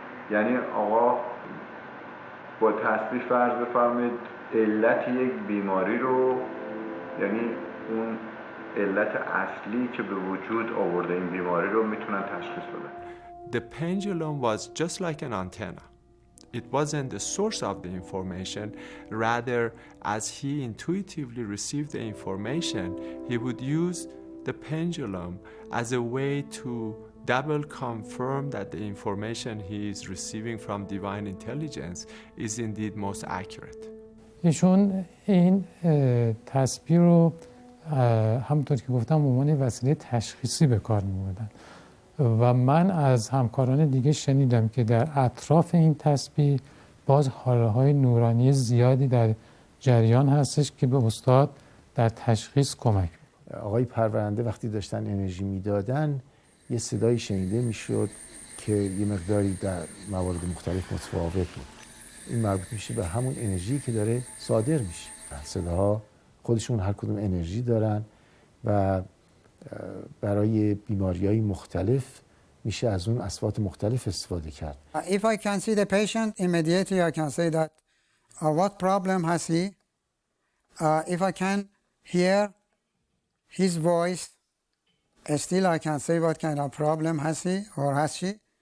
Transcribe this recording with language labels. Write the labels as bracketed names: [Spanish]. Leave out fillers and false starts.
[Persian] یعنی آقا با تسبیح فرض بفرمایید علت یک بیماری رو، یعنی اون علت اصلی که به وجود آورده این بیماری رو میتونن تشخیص بدن. [English] The pendulum was just like an antenna. It wasn't the source of the information. Rather, as he intuitively received the information, he would use the pendulum as a way to double confirm that the information he is receiving from divine intelligence is indeed most accurate. [Persian] ایشون این تسبیح رو همونطور که گفتم به عنوان وسیله تشخیصی به کار می‌بردن و من از همکاران دیگه شنیدم که در اطراف این تسبیح باز حاله‌های نورانی زیادی در جریان هستش که به استاد در تشخیص کمک می‌کنه. آقای پرورنده وقتی داشتن انرژی میدادن یه صدایی شنیده میشد که یه مقداری در موارد مختلف متفاوت بود. این مربوط میشه به همون انرژی که داره صادر میشه. صداها خودشون هر کدوم انرژی دارن و برای بیماری‌های مختلف میشه از اون اصوات مختلف استفاده کرد. [English] If I can see the patient immediately I can say that what problem has he? If I can hear his voice, still I can say what kind of problem has he or has she.